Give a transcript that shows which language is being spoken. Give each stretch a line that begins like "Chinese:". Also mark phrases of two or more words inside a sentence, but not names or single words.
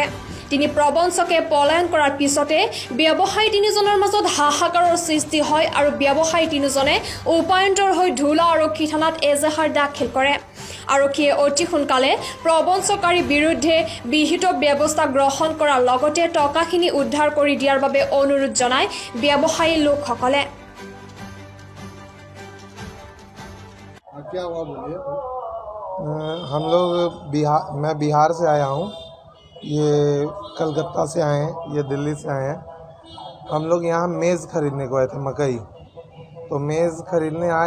Assamese: 3 প্ৰবঞ্চকে পলায়ন কৰাৰ পিছতে ব্যৱসায়ী 3জনৰ মাজত হাহাকাৰৰ সৃষ্টি হয় আৰু ব্যৱসায়ী 3জনে উপায়ন্তৰ হৈ ধুলা আৰক্ষী থানাত এজাহাৰ দাখিল কৰে। আৰক্ষীয়ে অতি সোনকালে প্ৰবঞ্চকাৰীৰ বিৰুদ্ধে বিহিত ব্যৱস্থা গ্ৰহণ কৰাৰ লগতে টকাখিনি উদ্ধাৰ কৰি দিয়াৰ বাবে অনুৰোধ জনায় ব্যৱসায়ী লোকসকলে।
Hindi: क्या हुआ बोलिए। हम लोग मैं बिहार से आया हूँ, ये कलकत्ता से आए हैं, ये दिल्ली से आए हैं। हम लोग यहाँ मेज़ खरीदने को आए थे मकई, तो मेज़ खरीदने आए।